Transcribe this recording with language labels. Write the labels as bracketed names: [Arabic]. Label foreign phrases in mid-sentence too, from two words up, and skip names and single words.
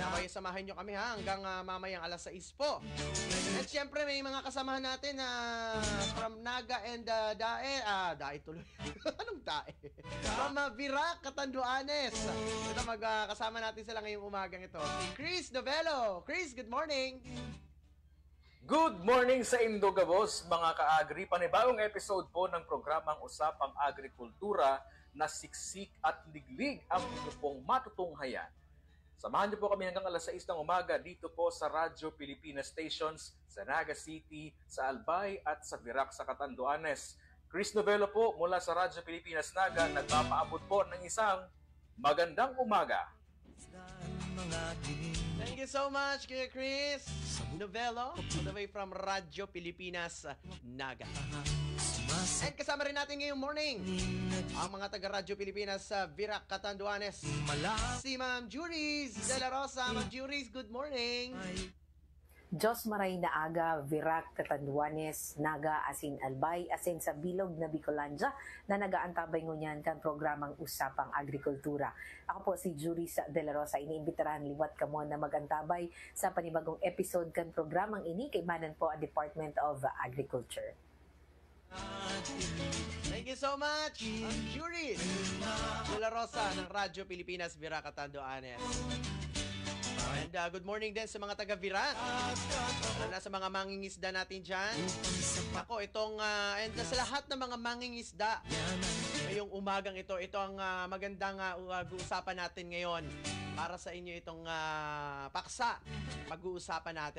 [Filipino] Kaya samahan nyo kami hanggang mamayang alas 6 po. At syempre, may mga kasamahan natin na from Naga and Dae. Dae tuloy. Anong Dae? From Virac, Catanduanes. Ito, kasama natin sila ngayong umagang ito. Chris Novelo. Chris, [English] good morning. Good morning [Bikol] sa Indogabos, mga ka-agri. [Filipino] Panibagong episode po ng programang Usapang Agrikultura na siksik at liglig ang inyo pong matutunghayan. Samahan niyo po kami hanggang alas 6 ng umaga dito po sa Radyo Pilipinas Stations sa Naga City, sa Albay at sa Virac sa Catanduanes. Chris Novelo po mula sa Radyo Pilipinas Naga, nagpapaabot po ng isang magandang umaga. [English] Thank you so much, Kuya Chris Novelo, all the way from Radyo Pilipinas Naga. [Filipino] And kasama rin natin ngayong morning ang mga taga-Radyo Pilipinas sa Virac, Catanduanes. Si Ma'am Juris de la Rosa. [English] Ma'am Juris, good morning. [Bikol] Diyos maray na aga, Virac, Catanduanes, Naga, asin Albay, asin sa bilog na Bicolandia na nagaantabay ngunyan kan programang Usapang Agrikultura. Ako po si Juris de la Rosa, iniimbitarahan liwat kamo na magantabay sa panibagong episode kan programang ini kay manan po ang Department of Agriculture. [English] Thank you so much, [Filipino] Ma'am Juris de la Rosa ng Radyo Pilipinas, Virac, Catanduanes. [English] And good morning [Filipino] din sa mga taga-Virac. Sa mga mangingisda natin dyan. Ako, and sa lahat ng mga mangingisda ngayong umagang ito ang magandang usapan natin ngayon. Para sa inyo itong paksa, mag-uusapan natin.